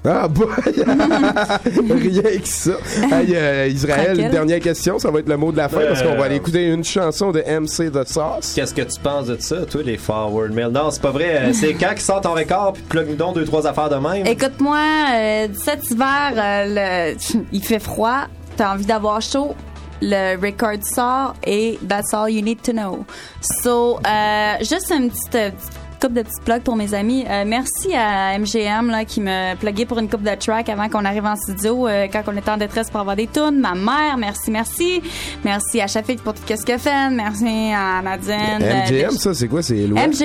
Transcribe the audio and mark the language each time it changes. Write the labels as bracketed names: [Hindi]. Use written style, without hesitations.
[French] Ah, boy! Rien que ça. Hey, Israël, dernière question. Ça va être le mot de la fin parce qu'on va aller écouter une chanson de MC The Sauce. Qu'est-ce que tu penses de ça, toi, les Forward Mill? Non, c'est pas vrai. C'est quand qu'ils sortent en record puis plug-nous donc deux, trois affaires de même? Écoute-moi, cet hiver, il fait froid. T'as envie d'avoir chaud. Le record sort et [English] that's all you need to know. [French] So, juste une petite... couple de petits plugs pour mes amis. Merci à MGM là, qui m'a plugué pour une couple de tracks avant qu'on arrive en studio quand on était en détresse pour avoir des tunes. Ma mère, merci, merci. Merci à Chafik pour tout ce qu'elle fait. Merci à Nadine. MGM, ça, c'est quoi? C'est Éloi?